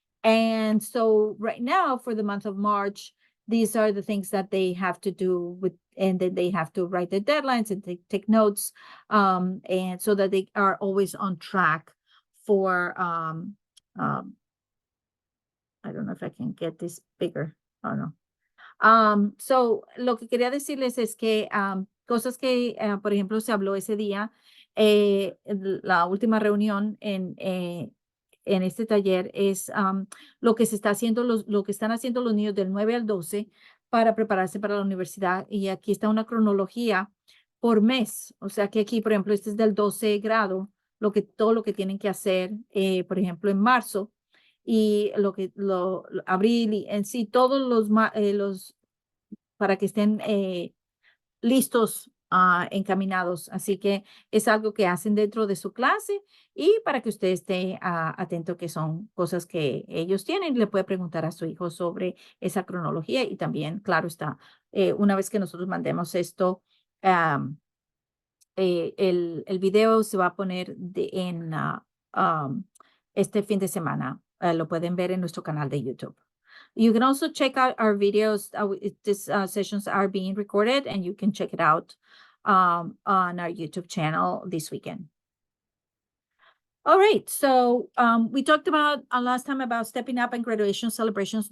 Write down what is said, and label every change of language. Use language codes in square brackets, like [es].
[en] And so right now, for the month of March, these are the things that they have to do with, and then they have to write the deadlines and take notes, and so that they are always on track for, I don't know if I can get this bigger. Oh, no. [es] So, lo que quería decirles es que cosas que, por ejemplo, se habló ese día, la última reunión en este taller es lo que se está haciendo, lo que están haciendo los niños del 9 al 12 para prepararse para la universidad. Y aquí está una cronología por mes. O sea que aquí, por ejemplo, este es del 12 grado, todo lo que tienen que hacer, por ejemplo, en marzo, y abril, y en sí, todos los para que estén listos, encaminados. Así que es algo que hacen dentro de su clase, y para que usted esté atento, que son cosas que ellos tienen, le puede preguntar a su hijo sobre esa cronología. Y también, claro está, una vez que nosotros mandemos esto, el video se va a poner en este fin de semana. Lo pueden ver en nuestro canal de YouTube. [en] You can also check out our videos. These sessions are being recorded, and you can check it out on our YouTube channel this weekend. All right, so we talked about last time about stepping up and graduation celebrations.